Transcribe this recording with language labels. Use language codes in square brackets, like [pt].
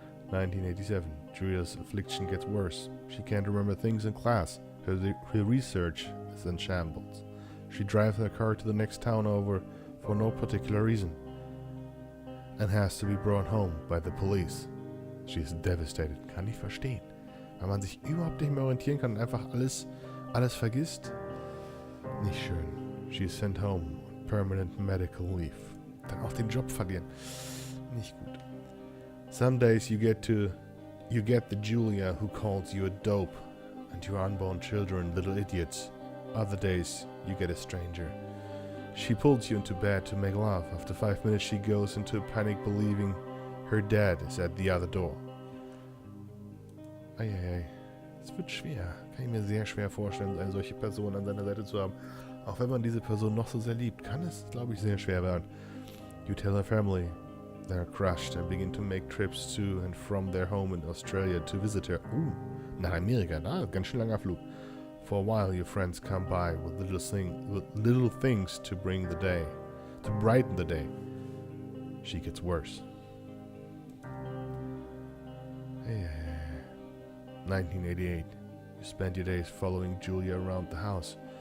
[en] 1987. Julia's affliction gets worse. She can't remember things in class. Her research is in shambles. She drives her car to the next town over for no particular reason and has to be brought home by the police. She is devastated. [de] Kann ich verstehen. Weil man sich überhaupt nicht mehr orientieren kann und einfach alles vergisst. Nicht schön. [en] She is sent home on permanent medical leave. [de] Dann auch den Job verlieren. Nicht gut. [en] Some days you get the Julia who calls you a dope and your unborn children little idiots. Other days you get a stranger. She pulls you into bed to make love. After 5 minutes she goes into a panic believing her dad is at the other door. [de] Eieiei. Es wird schwer. Kann ich mir sehr schwer vorstellen, eine solche Person an seiner Seite zu haben. Auch wenn man diese Person noch so sehr liebt, kann es, glaube ich, sehr schwer werden. [en] You tell her family they're crushed and begin to make trips to and from their home in Australia to visit her. [de] Nach Amerika, ganz schön langer Flug. [en] For a while your friends come by with little things to brighten the day. She gets worse. 1988. You spend your days following Julia around the house.